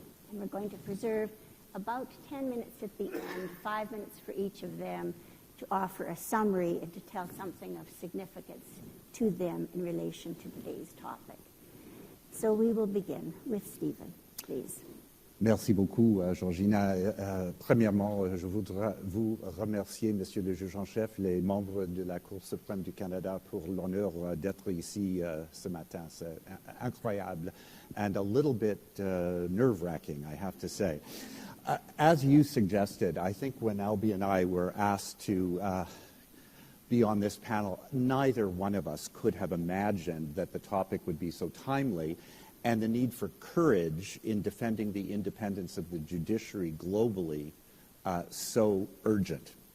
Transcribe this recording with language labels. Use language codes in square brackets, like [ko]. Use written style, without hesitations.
[en] And we're going to preserve about 10 minutes at the end, 5 minutes for each of them, to offer a summary and to tell something of significance to them in relation to today's topic. So we will begin with Stephen, please. [fr] Merci beaucoup, Georgina. Premièrement, je voudrais vous remercier, Monsieur le juge en chef, les membres de la Cour suprême du Canada, pour l'honneur d'être ici ce matin. [en] C'est incroyable and a little bit nerve-wracking, I have to say. As you suggested, I think when Albie and I were asked to be on this panel, neither one of us could have imagined that the topic would be so timely and the need for courage in defending the independence of the judiciary globally so urgent.